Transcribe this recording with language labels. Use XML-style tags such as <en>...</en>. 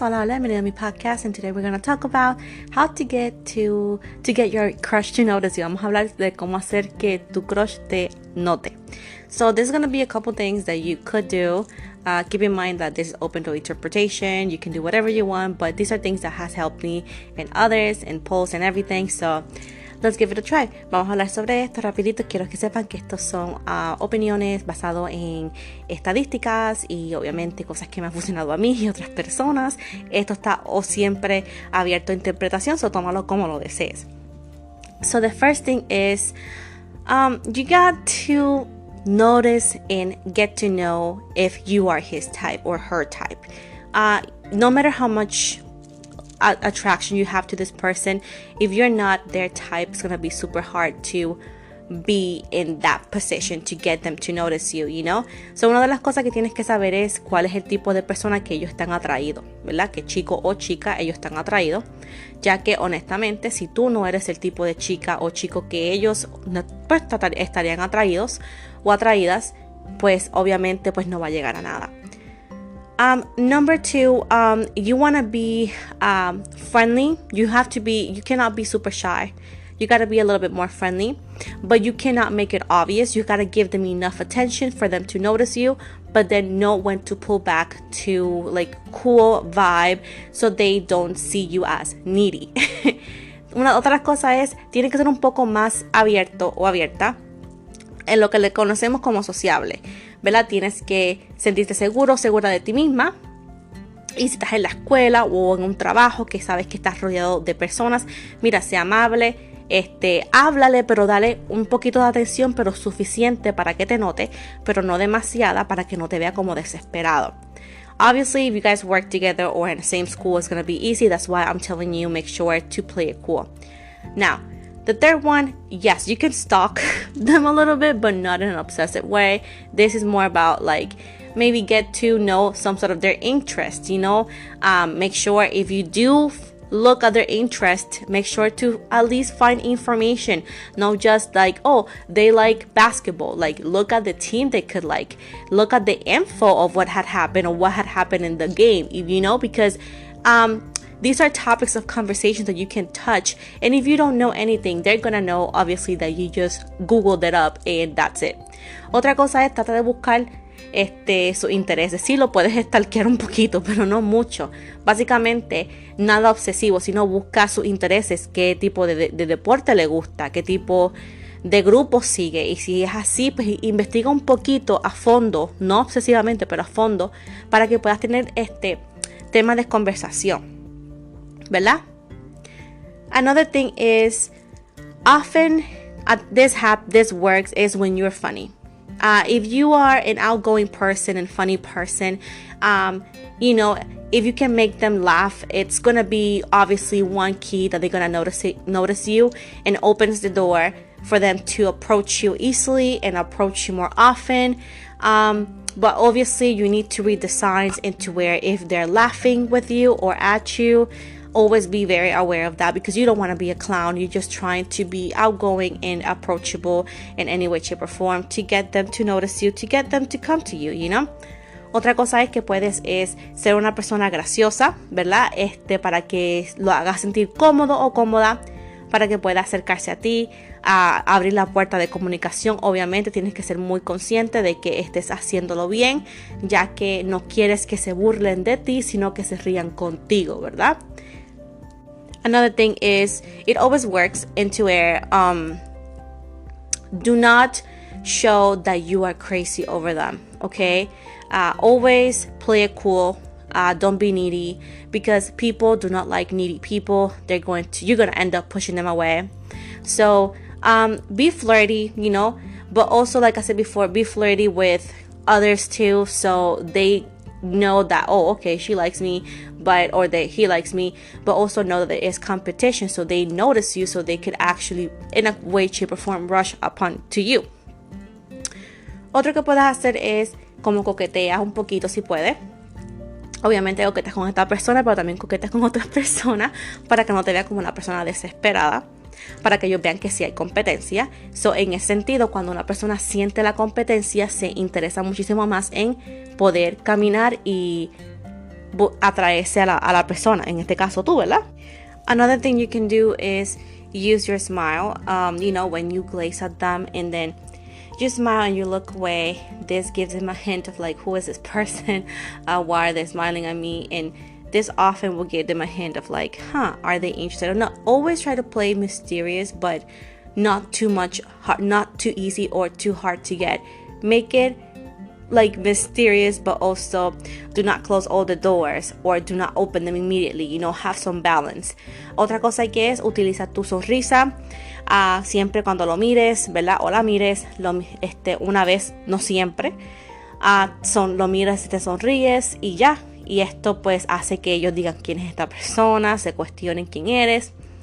<es>Hola, bienvenido a mi podcast,</es> <en>and today we're going to talk about how to get your crush to notice you.</en> <es>Vamos a hablar de cómo hacer que tu crush te note.</es> <en>So there's going to be a couple things that you could do. Keep in mind that this is open to interpretation. You can do whatever you want, but these are things that has helped me and others and polls and everything. So let's give it a try.</en> <es>Vamos a hablar sobre esto rapidito. Quiero que sepan que estos son opiniones basadas en estadísticas y obviamente cosas que me han funcionado a mí y otras personas. Esto está siempre abierto a interpretación, so tómalo como lo desees.</es> <en>So the first thing is you got to notice and get to know if you are his type or her type. No matter how much attraction you have to this person, if you're not their type, it's gonna be super hard to be in that position to get them to notice you, you know?</en> <es>So una de las cosas que tienes que saber es cuál es el tipo de persona que ellos están atraídos, ¿verdad? Que chico o chica ellos están atraídos, ya que honestamente si tú no eres el tipo de chica o chico que ellos pues, estarían atraídos o atraídas, pues obviamente pues no va a llegar a nada.</es> <en>Number two, you want to be friendly. You cannot be super shy. You got to be a little bit more friendly, but you cannot make it obvious. You got to give them enough attention for them to notice you, but then know when to pull back to like cool vibe so they don't see you as needy.</en> <es>Una otra cosa es, tiene que ser un poco más abierto o abierta en lo que le conocemos como sociable, ¿verdad? Tienes que sentirte segura de ti misma. Y si estás en la escuela o en un trabajo que sabes que estás rodeado de personas, mira, sea amable, háblale, pero dale un poquito de atención, pero suficiente para que te note, pero no demasiada para que no te vea como desesperado.</es> <en>Obviously, if you guys work together or in the same school, it's going to be easy. That's why I'm telling you, make sure to play it cool. Now, the third one, yes, you can stalk them a little bit, but not in an obsessive way. This is more about like maybe get to know some sort of their interest, you know. Make sure if you do look at their interest, make sure to at least find information. Not just like, oh, they like basketball. Like look at the team they could like. Look at the info of what had happened or what had happened in the game, you know, because these are topics of conversation that you can touch. And if you don't know anything, they're gonna know, obviously, that you just Googled it up and that's it.</en> <es>Otra cosa es, trata de buscar sus intereses. Sí, lo puedes stalkear un poquito, pero no mucho. Básicamente, nada obsesivo, sino busca sus intereses. Qué tipo de deporte le gusta, qué tipo de grupo sigue. Y si es así, pues investiga un poquito a fondo, no obsesivamente, pero a fondo, para que puedas tener tema de conversación. ¿Verdad?</es> <en>Another thing is often this works is when you're funny. If you are an outgoing person and funny person, you know, if you can make them laugh, it's gonna be obviously one key that they're gonna notice you and opens the door for them to approach you easily and approach you more often. But obviously you need to read the signs into where if they're laughing with you or at you. Always be very aware of that because you don't want to be a clown. You're just trying to be outgoing and approachable in any way, shape, or form to get them to notice you, to get them to come to you, you know.</en> <es>Otra cosa es que puedes ser una persona graciosa, ¿verdad? Para que lo hagas sentir cómodo o cómoda, para que pueda acercarse a ti, a abrir la puerta de comunicación. Obviamente tienes que ser muy consciente de que estés haciéndolo bien, ya que no quieres que se burlen de ti, sino que se rían contigo, ¿verdad?</es> <en>Another thing is, it always works into where do not show that you are crazy over them, okay? Always play it cool. Don't be needy because people do not like needy people. You're gonna end up pushing them away. So be flirty, you know, but also like I said before, be flirty with others too, so they know that, oh, okay, she likes me, he likes me, but also know that there is competition, so they notice you, so they could actually in a way, shape, or form rush upon to you.</en> <es>Otro que puedes hacer es como coqueteas un poquito si puedes. Obviamente coqueteas con esta persona, pero también coqueteas con otras personas para que no te vea como una persona desesperada. para que ellos vean que sí hay competencia. So, en ese sentido, cuando una persona siente la competencia, se interesa muchísimo más en poder caminar y atraerse a la persona, en este caso tú, ¿verdad?</es> <en>Another thing you can do is use your smile. When you glaze at them and then you smile and you look away, this gives them a hint of like, who is this person? Why are they smiling at me? And this often will give them a hint of like, are they interested or not? Always try to play mysterious, but not too much, not too easy or too hard to get. Make it like mysterious, but also do not close all the doors or do not open them immediately. Have some balance.</en> <es>Otra cosa que es utiliza tu sonrisa siempre cuando lo mires, ¿verdad? O la mires una vez, no siempre. Lo miras y te sonríes y ya. Y esto pues hace que ellos digan quién es esta persona, se cuestionen quién eres.</es>